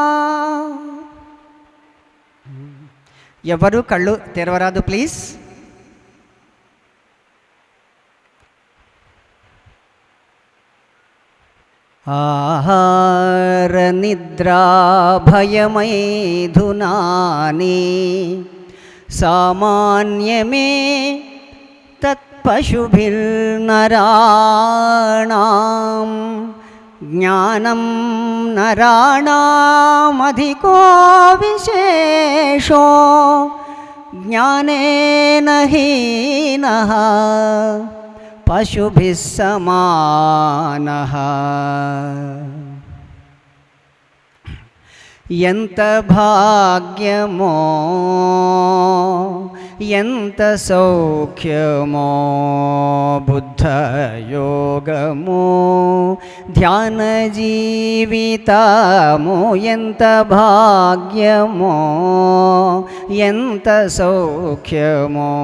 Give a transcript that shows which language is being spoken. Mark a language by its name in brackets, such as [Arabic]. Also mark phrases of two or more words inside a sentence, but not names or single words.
[Telugu] ఎవరు కళ్ళు తెరవరాదు ప్లీజ్. [Sanskrit] ఆహార నిద్రా భయమైధునాని सामान्यमे तत्पशुभिर्नराणां ज्ञानं नराणामधिको विशेषो ज्ञानेन हीनः पशुभिः समानः। [Telugu] ఎంత భాగ్యమో ఎంత సౌఖ్యమో బుద్ధయోగము ధ్యాన జీవితము ఎంత భాగ్యమో ఎంత సౌఖ్యమో